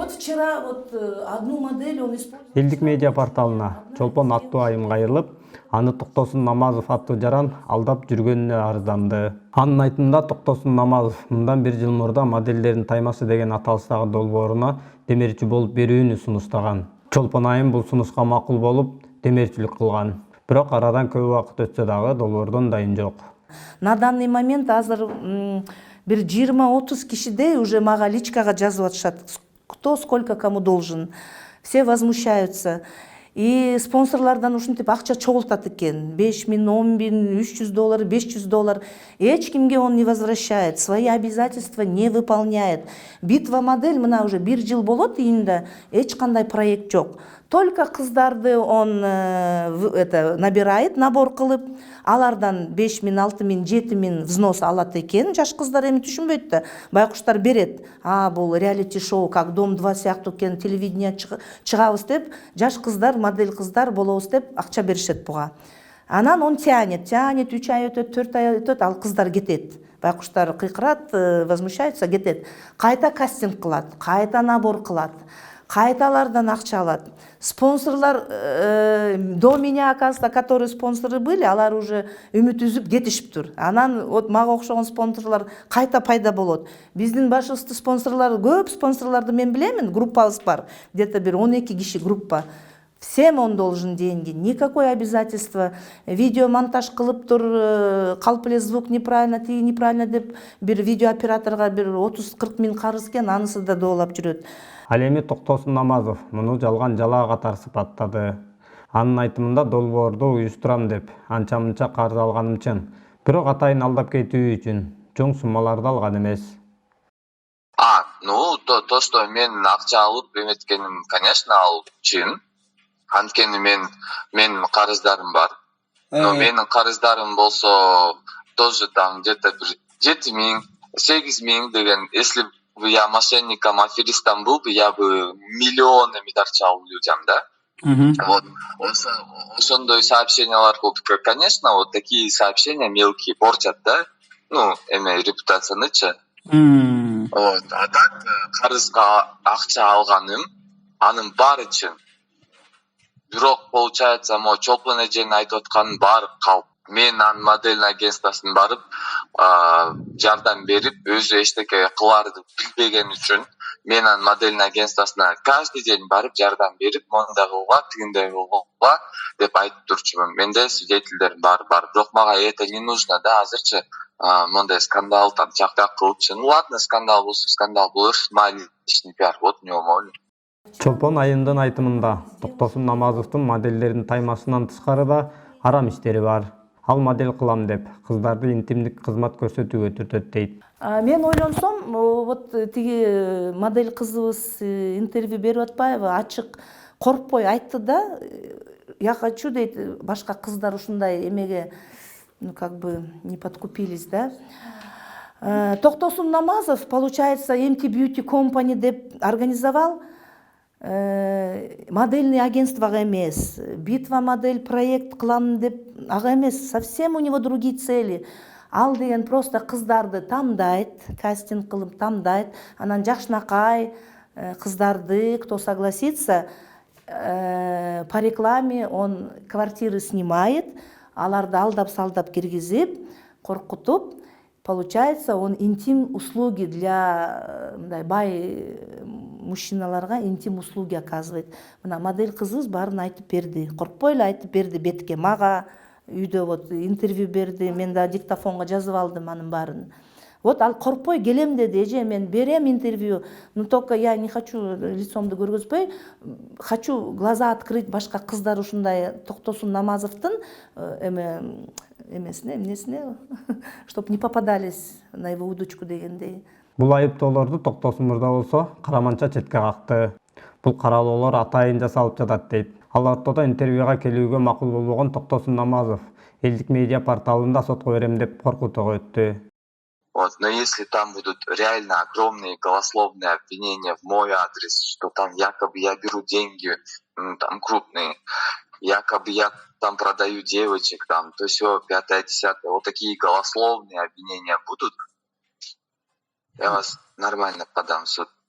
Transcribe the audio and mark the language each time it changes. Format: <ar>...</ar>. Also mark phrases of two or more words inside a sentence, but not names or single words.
<ru>вчера вот одну модель он использовал.</ru> <ky>Элдик медиа порталына Чолпон аттуу айым кайрылып, аны Токтосун Намазов аттуу жаран алдап жүргөнүнө арызданды. Анын айтымында Токтосун Намазов мындан 1 жыл мурда модельдердин таймасы деген аталыштагы долбооруна демерчи болуп берүүнү сунуштаган. Чолпон айым бул сунушка макул болуп, демерчилик кылган. Бирок арадан көп убакыт өтсө дагы долбоордон дайын жок.</ky> <ru>На данный момент</ru> <ky>азыр бир 20-30 кишидей уже мага личкага жазып атышат.</ky> <ru>Кто сколько кому должен. Все возмущаются.</ru> <ky>И спонсорлардан ушинтип акча чогултат экен.</ky> <ru>5 000, 10 000, $300, $500.</ru> <ky>Эч кимге</ky> <ru>он не возвращает. Свои обязательства не выполняет.</ru> <ky>Битва модель мына уже 1 жыл болот июнда. Эч кандай проект жок. Только кыздарды</ky> <ru>он набирает,</ru> <ky>набор кылып, алардан 5 000, 6 000, 7 000 взнос алат экен. Жаш кыздар эми түшүнбөйт да. Байкуштар берет. Бул реалити шоу, как Дом 2 сыяктуу экен, телевидение чыгабыз деп, жаш кыздар, модель кыздар болобуз деп акча беришет буга. Анан</ky> <ru>он тянет,</ru> <ky>3 ай өтөт, 4 ай өтөт, ал кыздар кетет. Байкуштар кыйкырат, возмущается, кетет. Кайта кастинг кылат, кайта набор кылат. Кайталардан акча алат.</ky> <ru>Спонсорлар до меня, оказывается, которые спонсоры были,</ru> <ky>алар уже үмүт үзүп кетишиптир. Анан вот мага окшогон спонсорлар кайта пайда болот. Биздин башыбызды спонсорлар, көп спонсорларды мен билемин, группабыз бар. Где-то бир 12 киши группа.</ky> <ru>Всем он должен деньги, никакое обязательство.</ru> <ky>Видеомонтаж кылып тур, калп эле</ky> <ru>звук неправильно,</ru> <ky>тиги неправильно деп бир видеооператорго бир 30-40 миң карыз экен, анысы да доолап жүрөт. Ал эми Токтосун Намазов муну жалган жалаа катары сыпаттады. Анын айтымында долбоорду уюштурам деп анча-мынча карыз алганым чын. Бирок атайын алдап кетүү үчүн чоң суммаларды алган эмес.</ky> <ru>То, что</ru> <ky>мен акча алып эметкеним, конечно, ал чын. Анткени мен карыздарым бар.</ky> <ru>Но</ru> <ky>менин карыздарым болсо</ky> <ru>тоже там где-то 7 000, 8 000 деген, если бы я мошенником, аферистом был бы, я бы миллионами торчал людям, да? Вот.</ru> <ky>Ошондой сообщениялар болуп,</ky> <ru>конечно, вот такие сообщения мелкие портят, да?</ru> <ky>Репутацияны-чы. Вот.</ky> <ru>А так,</ru> <ky>карызга акча алганым, анын баары чын. Бирок, получается, Чолпон эженин айтып атканы баары калп. Мен анын модельный агентствосуна барып, жардам берип, өзү эчтеке кыларды билбеген үчүн, мен анын модельный агентствосуна</ky> <ru>каждый день</ru> <ky>барып жардам берип, мондай кылгыла, тигиндей кылгыла деп айтып турчумун. Менде свидетелдерим бар. Бирок мага</ky> <ru>это не нужно,</ru> <ky>да, азырчы мондай скандал, там, чактак кылыпчы.</ky> <ru>Ну ладно,</ru> <ky>скандал болсо скандал болор,</ky> <ru>мой личный пиар, вот не умолю.</ru> <ky>Чолпон айымдын айтымында Токтосун Намазовдун модельдердин таймасынан тышкары да арам иштери бар. Ал модель кылам деп кыздарды интимдик кызмат көрсөтүүгө түртөт дейт. Мен ойлонсом, вот тиги модель кызыбыз интервью берип атпайбы, ачык коркпой айтты да,</ky> <ru>я хочу</ru> <ky>дейт, башка кыздар ушундай эмеге</ky> <ru>как бы не подкупились,</ru> <ky>да.</ky> <ru>Токтосун Намазов, получается,</ru> <ky>MT Beauty Company деп организовал, модельный агентствога эмес, битва модель проект кылам деп ага эмес,</ky> <ru>совсем у него другие цели.</ru> <ky>Ал деген просто кыздарды тамдайт, кастинг кылып тамдайт, анан жакшынакай кыздарды,</ky> <ru>кто согласится, по рекламе он квартиры снимает,</ru> <ky>аларды алдап-салдап киргизип, коркутуп,</ky> <ru>получается, он интим услуги для бай мужчиналарга интим услуги оказывает.</ru> <ky>Мына модель кызыбыз баарын айтып берди, коркпой эле айтып берди бетке, мага үйдө вот интервью берди, мен да диктофонго жазып алдым анын баарын. Вот ал коркпой келем деди, эже мен берем интервью,</ky> <ru>но только я не хочу</ru> <ky>лицомду көргөзбөй,</ky> <ru>хочу глаза открыть</ru> <ky>башка кыздар ушундай Токтосун Намазовдун эмнесине, чтоб не попадались на его удочку дегендей. Бул айыптоолорду Токтосун мырза болсо караманча четке какты. Бул каралоолор атайын жасалып жатат дейт. Ал ортодо интервьюга келүүгө макул болбогон Токтосун Намазов элдик медиа порталында сотко берем деп коркутууга өттү.</ky> <ru>Вот, но если там будут реально огромные голословные обвинения в мой адрес, что там якобы я беру деньги, там крупные, якобы я там продаю девочек, там, то все, 5-10, вот такие голословные обвинения будут, я вас нормально подам в суд.</ru>